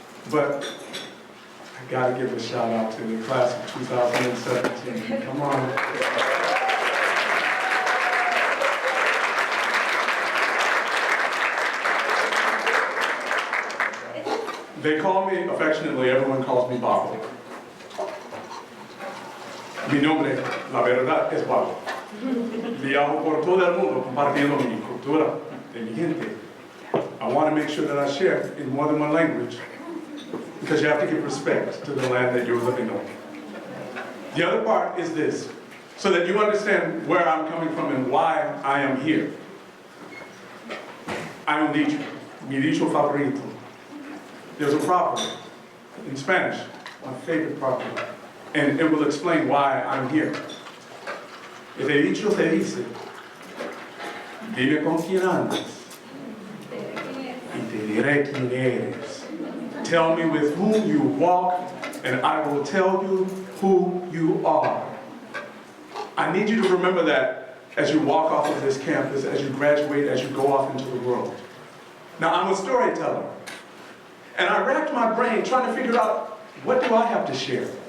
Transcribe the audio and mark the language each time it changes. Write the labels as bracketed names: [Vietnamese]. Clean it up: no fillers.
[English] But I gotta give a shout out to the class of 2017. Come on. They call me, affectionately, everyone calls me Babo. [Spanish] Mi nombre, la verdad, es Babo. Viajo por todo el mundo compartiendo mi cultura de mi gente. [English] I want to make sure that I share in more than one language, because you have to give respect to the land that you're living on. The other part is this, so that you understand where I'm coming from and why I am here. [Spanish] Hay un dicho, mi dicho favorito. [English] There's a proverb in Spanish, my favorite proverb, and it will explain why I'm here. [Spanish] Este dicho se dice, dime con quién andas, y te diré quién eres. [English] Tell me with whom you walk, and I will tell you who you are. I need you to remember that as you walk off of this campus, as you graduate, as you go off into the world. Now, I'm a storyteller, and I racked my brain trying to figure out, what do I have to share?